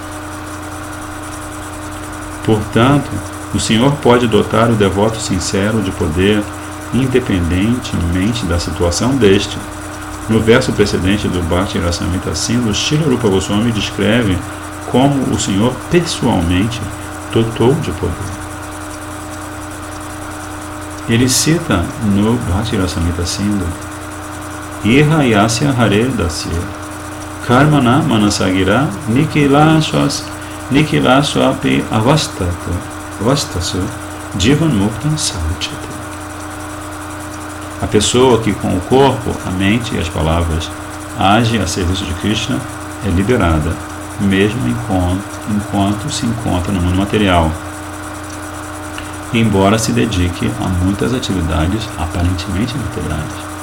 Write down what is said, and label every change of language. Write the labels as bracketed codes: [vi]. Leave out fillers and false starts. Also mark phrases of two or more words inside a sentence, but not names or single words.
[pt] Portanto, o Senhor pode dotar o devoto sincero de poder, independentemente da situação deste. No verso precedente do Bhakti Rasamrita Sindhu, Srila Rupa Goswami descreve como o Senhor pessoalmente dotou de poder. Ele cita no Bhakti Rasamrita Sindhu: [sa] ईहा यस्य हरे दास्य कर्मणा मनसागिरा निखिलास्वपि अवस्थासु जीवन् मुक्तम् स उच्यते. [pt] A pessoa que com o corpo, a mente e as palavras age a serviço de Krishna é liberada, mesmo enquanto se encontra no mundo material, embora se dedique a muitas atividades aparentemente materiais.